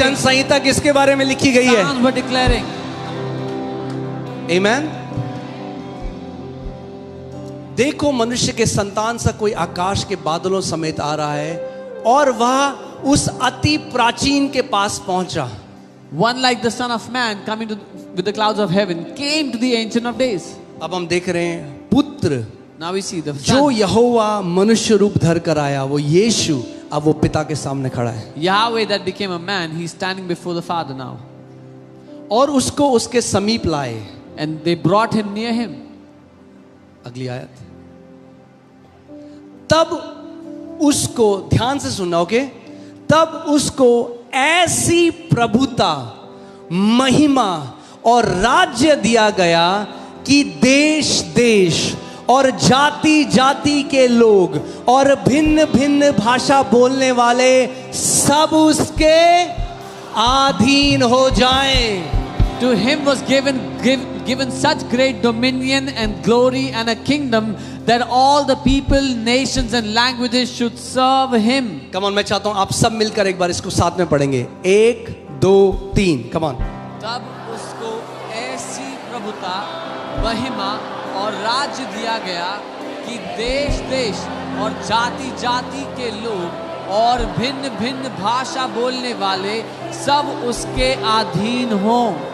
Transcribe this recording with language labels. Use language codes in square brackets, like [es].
[hi] वचन संहिता किसके बारे में लिखी गई है? [en] Psalms were declaring. [hi] आमेन। देखो मनुष्य के संतान सा कोई आकाश के बादलों समेत आ रहा है, और वह उस अति प्राचीन के पास पहुंचा। [en] One like the Son of Man coming with the clouds of heaven came to the Ancient of Days. [hi] अब हम देख रहे हैं पुत्र, [en] Now we see the [hi] जो [en] Son. [hi] यहोवा मनुष्य रूप धर कर आया, वो यीशु अब वो पिता के सामने खड़ा है, [en] Yahweh that became a man, he's standing before the Father now. [hi] और उसको उसके समीप लाए। [en] And they brought him near him. [hi] अगली आयत। तब उसको, ध्यान से सुनना, ओके, तब उसको ऐसी प्रभुता, महिमा और राज्य दिया गया कि देश देश और जाति जाति के लोग और भिन्न भिन्न भाषा बोलने वाले सब उसके अधीन हो जाएं। [en] To him was given such great dominion and glory and a kingdom that all the people, nations and languages should serve him. Come on, [hi] मैं चाहता हूं आप सब मिलकर एक बार इसको साथ में पढ़ेंगे। [en] 1 2 3, come on। [hi] तब उसको ऐसी प्रभुता, महिमा और राज्य दिया गया कि देश देश और जाति जाति के लोग और भिन्न भिन्न भाषा बोलने वाले सब उसके अधीन हों।